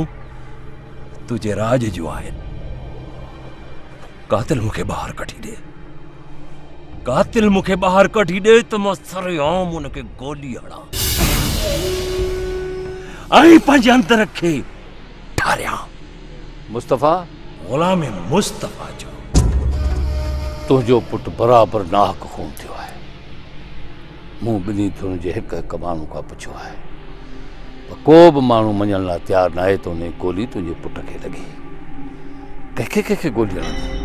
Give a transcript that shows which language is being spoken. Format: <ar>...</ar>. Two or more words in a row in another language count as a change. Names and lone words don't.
<sd>तुझे राज जो आहिनि कातिल मुखे बाहर कढी दे कातिल मुखे बाहर कढी दे तो मां सरेआम उनके गोली हड़ा आई पंहिंजे अंदर खे ठारिया मुस्तफा गुलाम मुस्तफा जो तुझो पुट बराबर नाहक खून थियो है मूं बिनी तुझे हिक हिक माण्हू खां पुछियो आहे पर को बि माण्हू मञण लाइ तयारु न आहे त उन गोली तुंहिंजे पुट खे लॻी कंहिंखे कंहिंखे गोली हणंदी</sd>